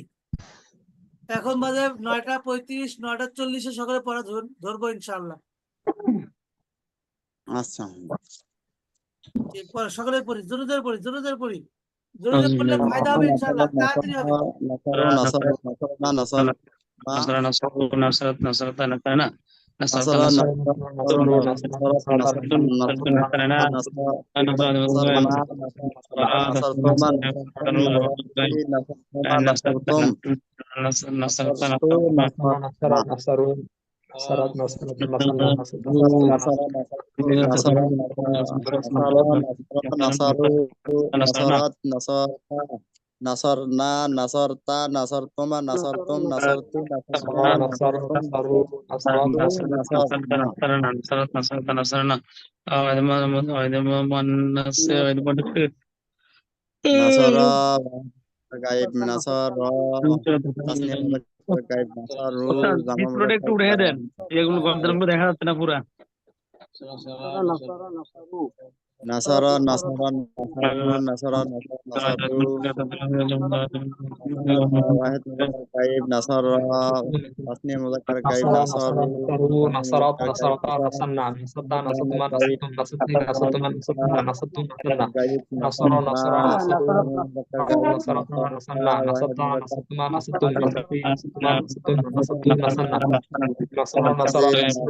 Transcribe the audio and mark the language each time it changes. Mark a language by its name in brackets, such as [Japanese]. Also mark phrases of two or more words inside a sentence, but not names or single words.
[Bangla] এখন বাজে 9:35, 9:40 সকলে পড়া ধরবো [Arabic] إن شاء الله. [Bangla] আচ্ছা সকলে পড়ি, জোরে জোরে পড়ি, জোরে জোরে পড়ি, জোরে জোরে পড়লে ফায়দা হবে [Arabic] إن شاء الله, [Bangla] তাড়াতাড়ি হবে। [Arabic] نصر نصرا نصرت نصرت نصرنا نصرت نصرا نصرت نصروا نصروا نصرنا نصرتم نصرت نصرا نصروا نصرت نصرت نصرنا نصرت نصرن نصرتَ نصرتما نصرتم نصرتُ نصروا نصروا نصرت نصرا غائب نصر تثنية مذكر غائب نصروا جمع [Bangla] চিত্রটা একটু উঠে দেন, এগুলো গন্তব্য দেখা যাচ্ছে না পুরা। [Arabic] نصرا نصرا نصروا نصرا نصروا واحد مذكر غائب نصرا تثنية مذكر غائب نصروا نصرت نصرتا نصرن نصرتَ نصرتما نصرتم نصرتِ نصرتما نصرتن نصرتُ نصرنا غائب نصرا نصرا نصروا غائب نصرتا نصرن نصرتَ نصرتما نصرتم نصرتِ نصرتما نصرتم نصرتُ نصرنا نصرا نصرا نصروا